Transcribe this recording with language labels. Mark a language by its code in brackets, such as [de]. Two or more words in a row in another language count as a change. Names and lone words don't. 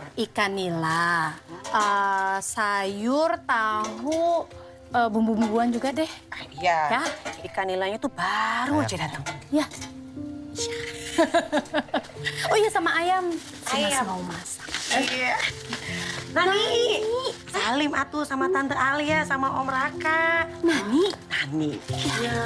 [id] ikan nila, sayur, tahu, bumbu-bumbuan juga deh. Iya. Ya. Ikan nilainya tuh baru aja datang. Ya. Oh iya, sama ayam. Si Mas Ayam. mau masak. Iya. Nani. Salim atuh sama Tante Alia sama Om Raka. Nani? Nani. Iya.